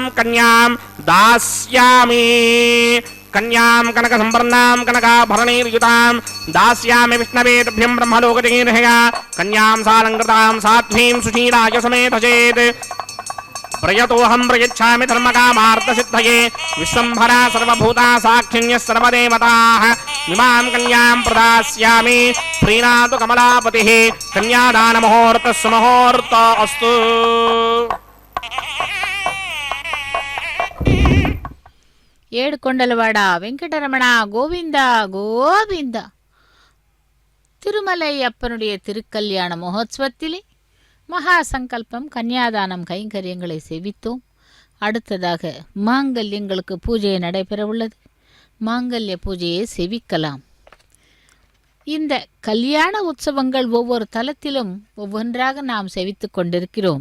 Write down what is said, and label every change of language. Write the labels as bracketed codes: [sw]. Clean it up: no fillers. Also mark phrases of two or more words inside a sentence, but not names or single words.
[sa] कन्यां दास्यामि कन्यां कनक संवर्णां कनकाभरणैर्युतां दास्यामि विष्णवे तुभ्यं ब्रह्मलोकजगीर्हया कन्यां सालङ्कृतां साध्वीं सुशीलाय समेधचेत् प्रयतोऽहं प्रयच्छामि धर्मकामार्थसिद्धये विश्वम्भरा सर्वभूता साक्षिण्यः सर्वदेवताः इमां कन्यां प्रदास्यामि प्रीणातु कमलापतिः कन्यादानमुहूर्तः सुमुहूर्त अस्तु। [te] ఏడుకొండలవాడ వెంకటరమణ గోవింద గోవింద. [ta] திருமலை அப்பனுடைய திருக்கல்யாண மகோத்சவத்திலே மகா சங்கல்பம் கன்னியாதானம் கைங்கரியங்களை செவித்தோம். அடுத்ததாக மாங்கல்யங்களுக்கு பூஜை நடைபெற உள்ளது. மாங்கல்ய பூஜையை செவிக்கலாம். இந்த கல்யாண உற்சவங்கள் ஒவ்வொரு தலத்திலும் ஒவ்வொன்றாக நாம் செவித்து கொண்டிருக்கிறோம்.